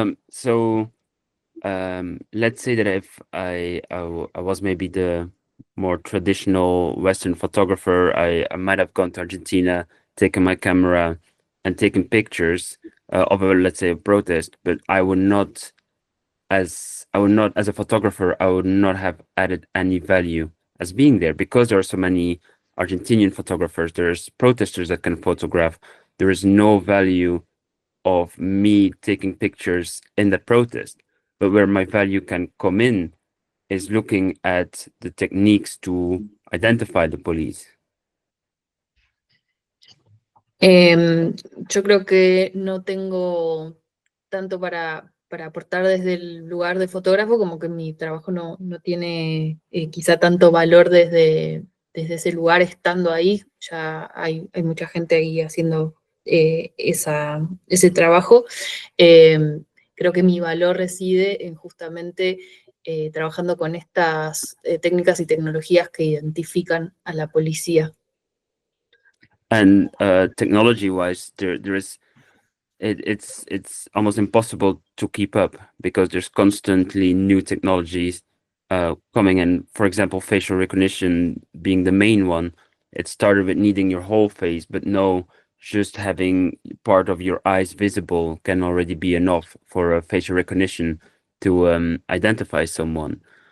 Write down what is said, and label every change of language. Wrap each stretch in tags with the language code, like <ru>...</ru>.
<en>So let's say that if I was maybe the more traditional Western photographer, I might have gone to Argentina, taken my camera and taken pictures of a, let's say, a protest, but I would not, as a photographer, I would not have added any value as being there, because there are so many Argentinian photographers, there's protesters that can photograph. There is no value of me taking pictures in that protest. But where my value can come in is looking at the techniques to identify the police.</en> <es>Yo creo que no tengo tanto para aportar desde el lugar de fotógrafo, como que mi trabajo no tiene quizá tanto valor desde ese lugar estando ahí. Ya hay mucha gente ahí haciendo ese trabajo. Creo que mi valor reside en justamente trabajando con estas técnicas y tecnologías que identifican a la policía.</es> <en>And technology-wise, there is it's almost impossible to keep up, because there's constantly new technologies coming in. For example, facial recognition being the main one. It started with needing your whole face, but no, just having part of your eyes visible can already be enough for a facial recognition to identify someone.</en>